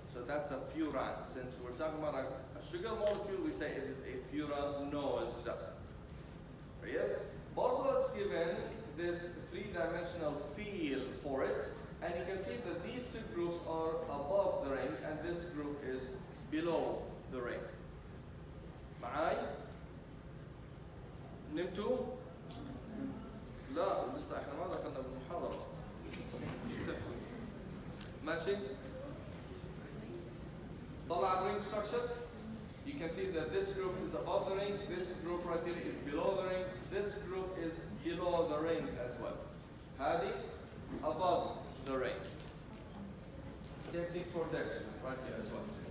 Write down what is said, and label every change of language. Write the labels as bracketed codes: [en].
[en] So that's a furan. Since we're talking about a sugar molecule, we say it is a furanose. Yes? Bordeaux is given this three-dimensional feel for it, and you can see that these two groups are above the ring, and this group is below the ring. [ar] معاي؟ نمتوا؟ لا لسه احنا ما دخلنا بالمحاضرة اصلا. ماشي؟ طلع ring structure. [en] You can see that this group is above the ring, this group right here is below the ring, this group is below the ring as well. [ar] هذه [en] above the ring. Same thing for this right here as well.